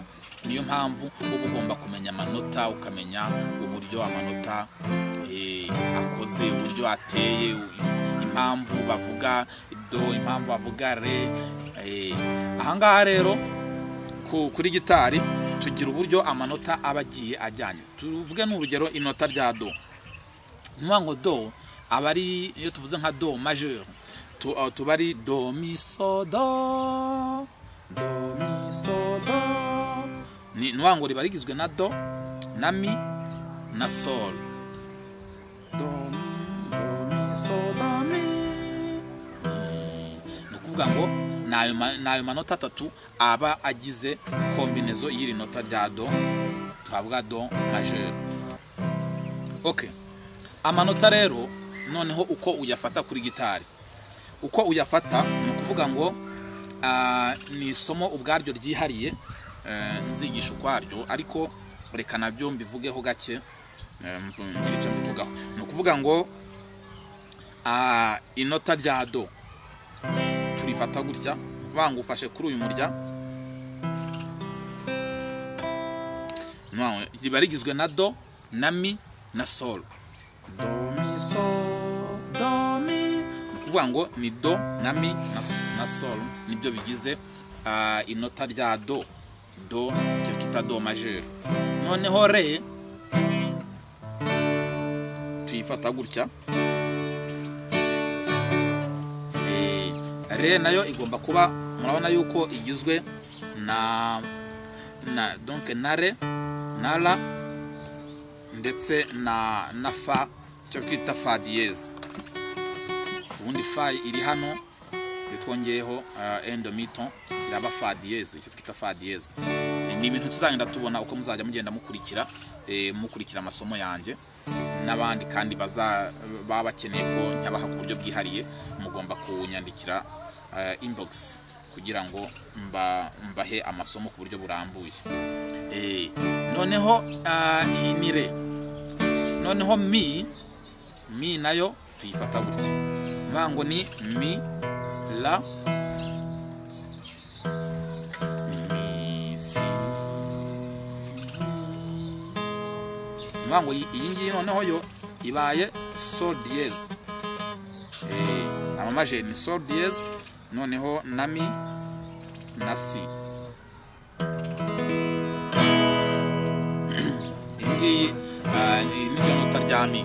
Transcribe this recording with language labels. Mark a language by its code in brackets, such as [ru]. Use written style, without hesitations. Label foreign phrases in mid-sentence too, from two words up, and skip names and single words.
[rw] Niyo mpamvu ugomba kumenya amanota, ukamenya uburyo amanota akoze, uburyo ateye, impamvu bavuga do, impamvu bavuga re. Ahangaha rero kuri gitari tugira uburyo amanota aba agiye ajyanye. Tuvuge n'urugero inota rya do. Nuvuga ngo do aba ari, iyo tuvuze nka [fr] do majeur, [rw] tuba ari do mi so do, do mi so do. Ni nuvuga ngo riba rigizwe na do na mi na sol. Do mi so do mi. Nukuvuga ngo nayo manota atatu aba agize kombinezo y'iri nota rya do, twavuga [fr] do majeur. [rw] Okay, amanota rero noneho uko uyafata kuri gitari, uko uyafata ni ukuvuga ngo ni isomo ubwaryo ryihariye, nzigisha ukwaryo, ariko reka nabyo mbivugeho gake, ngira icyo mbivugaho. Ni ukuvuga ngo inota rya do turifata gutya, uvuga ngo ufashe kuri uyu murya, riba rigizwe na do na mi na sol. Do mi sol do mi, ukuvuga ngo ni do na mi na sol, nibyo bigize inota rya do. Do cyo kita [fr] do majeur. [rw] Noneho re tuyifata gutya, re nayo igomba kuba, murabona yuko igizwe na donc na re na la ndetse na fa, cyo twita [fr] fa dièse. [rw] Ubundi fa iri hano, twongeyeho endomiton, iraba [fr] fa dièse, [rw] icyo twita [fr] fa dièse. [rw] Ni ibintu tuzagenda tubona uko muzajya mugenda mukurikira amasomo yanjye n'abandi, kandi baba bakeneye ko nyabaha ku buryo bwihariye, mugomba kunyandikira inbox kugira ngo mbahe amasomo ku buryo burambuye. Noneho iyi ni re. Noneho mi nayo tuyifata gutya, mvango ni mi la mi si. Mvango iyi ngiyi noneho yo ibaye [fr] sol dièse. [rw] Amamaje ni [fr] sol dièse, [rw] noneho na mi na si. Iyi ni nota rya mi.